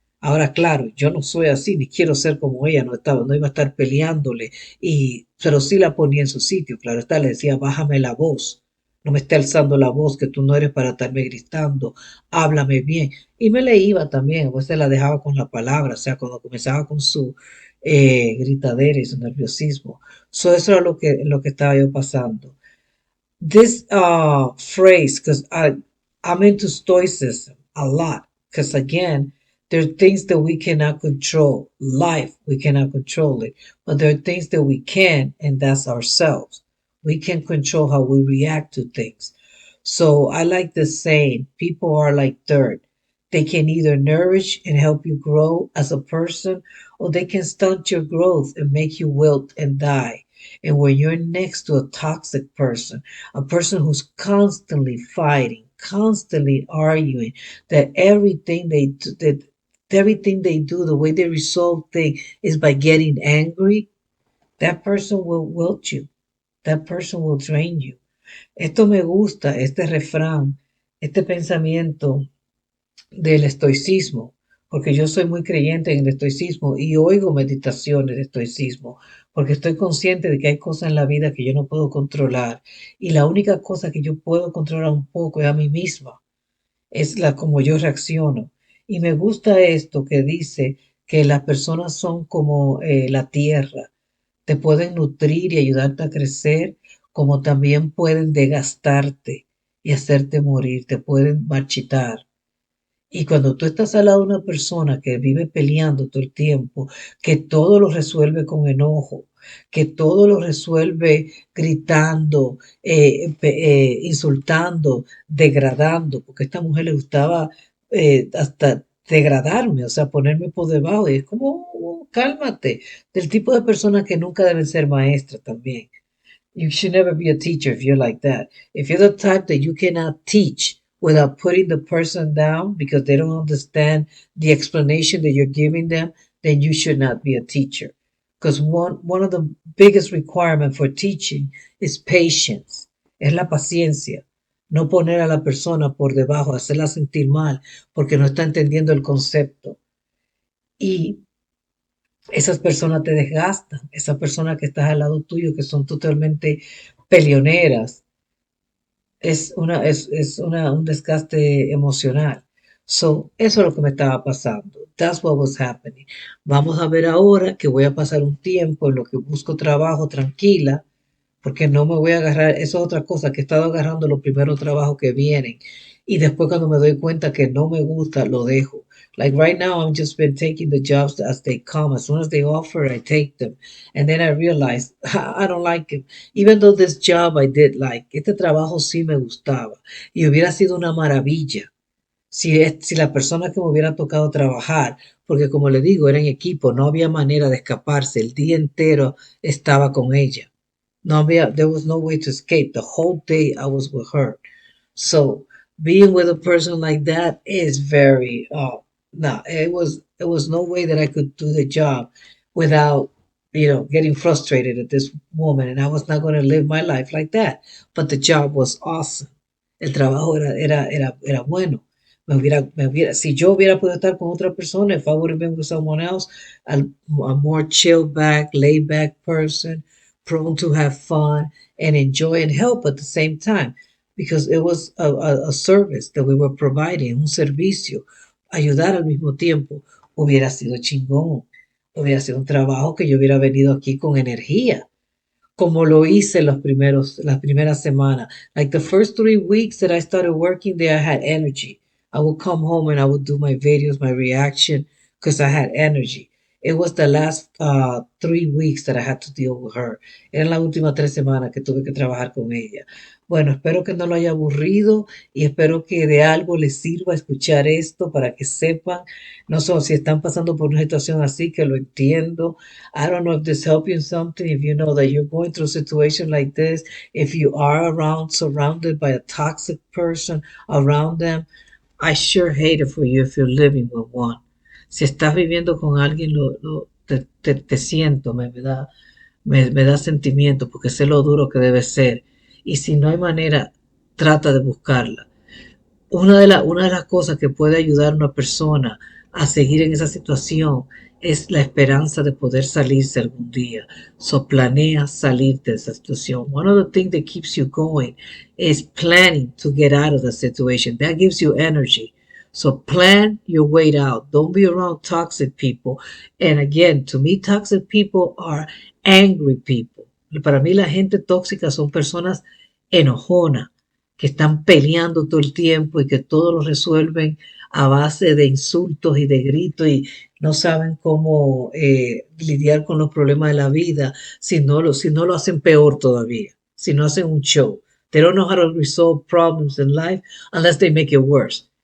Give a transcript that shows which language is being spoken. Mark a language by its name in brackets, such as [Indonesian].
[Spanish] Ahora, claro, yo no soy así, ni quiero ser como ella, no iba a estar peleándole, pero sí la ponía en su sitio, claro está, le decía, bájame la voz, no me esté alzando la voz, que tú no eres para estarme gritando, háblame bien. Y me le iba también, a veces la dejaba con la palabra, o sea, cuando comenzaba con su gritadera y su nerviosismo. Eso era lo que estaba yo pasando. [English] This phrase, because I'm into stoicism a lot, because again, there are things that we cannot control. Life, we cannot control it, but there are things that we can, and that's ourselves. We can control how we react to things. So I like the saying, people are like dirt. They can either nourish and help you grow as a person, or they can stunt your growth and make you wilt and die. And when you're next to a toxic person, a person who's constantly fighting, constantly arguing, that everything they do, the way they resolve things is by getting angry, that person will wilt you. That person will drain you. [Spanish] Esto me gusta, este refrán, este pensamiento del estoicismo, porque yo soy muy creyente en el estoicismo y oigo meditaciones de estoicismo, porque estoy consciente de que hay cosas en la vida que yo no puedo controlar, y la única cosa que yo puedo controlar un poco es a mí misma, es la como yo reacciono. Y me gusta esto que dice que las personas son como la tierra, te pueden nutrir y ayudarte a crecer, como también pueden desgastarte y hacerte morir, te pueden marchitar. Y cuando tú estás al lado de una persona que vive peleando todo el tiempo, que todo lo resuelve con enojo, que todo lo resuelve gritando, insultando, degradando, porque a esta mujer le gustaba hasta degradarme, o sea, ponerme por debajo. Y es como, cálmate, del tipo de personas que nunca deben ser maestras también. [English] You should never be a teacher if you're like that. If you're the type that you cannot teach without putting the person down because they don't understand the explanation that you're giving them, then you should not be a teacher. Because one of the biggest requirements for teaching is patience. [Spanish] Es la paciencia. No poner a la persona por debajo, hacerla sentir mal porque no está entendiendo el concepto. Y esas personas te desgastan, esas personas que estás al lado tuyo, que son totalmente peleoneras, un desgaste emocional. So, eso es lo que me estaba pasando. [English] That's what was happening. [Spanish] Vamos a ver ahora que voy a pasar un tiempo en lo que busco trabajo tranquila, porque no me voy a agarrar, eso es otra cosa, que he estado agarrando los primeros trabajos que vienen y después cuando me doy cuenta que no me gusta, lo dejo. [English] Like right now, I'm just been taking the jobs as they come. As soon as they offer, I take them. And then I realize I don't like it. Even though this job I did like, [Spanish] este trabajo sí me gustaba y hubiera sido una maravilla si la persona que me hubiera tocado trabajar, porque como le digo, era en equipo, no había manera de escaparse, el día entero estaba con ella. No había, [English] there was no way to escape. The whole day I was with her. So being with a person like that is very, no, it was no way that I could do the job without, getting frustrated at this woman. And I was not going to live my life like that. But the job was awesome. [Spanish] El trabajo era bueno. Si yo hubiera podido estar con otra persona, [English] if I would have been with someone else, a more chill back, laid back person, prone to have fun and enjoy and help at the same time, because it was a service that we were providing, [Spanish] un servicio, ayudar al mismo tiempo, hubiera sido chingón, hubiera sido un trabajo que yo hubiera venido aquí con energía como lo hice las primeras semanas. [English] Like the first 3 weeks that I started working there, I had energy. I would come home and I would do my videos, my reaction, because I had energy. It was the last 3 weeks that I had to deal with her. [Spanish] Eran las últimas 3 semanas que tuve que trabajar con ella. Bueno, espero que no lo haya aburrido y espero que de algo les sirva escuchar esto para que sepan, no solo si están pasando por una situación así, que lo entiendo. [English] I don't know if this helps you in something, if you know that you're going through a situation like this, if you are surrounded by a toxic person around them, I sure hate it for you if you're living with one. [Spanish] Si estás viviendo con alguien, te siento, me da sentimiento porque sé lo duro que debe ser. Y si no hay manera, trata de buscarla. Una de las cosas que puede ayudar a una persona a seguir en esa situación es la esperanza de poder salirse algún día. So planea salirte de esa situación. [English] One of the things that keeps you going is planning to get out of the situation. That gives you energy. So plan your way out. Don't be around toxic people. And again, to me, toxic people are angry people. [Spanish] Para mí la gente tóxica son personas enojonas que están peleando todo el tiempo y que todo lo resuelven a base de insultos y de gritos y no saben cómo lidiar con los problemas de la vida si no lo hacen peor todavía, si no hacen un show. [English] They don't know how to resolve problems in life unless they make it worse.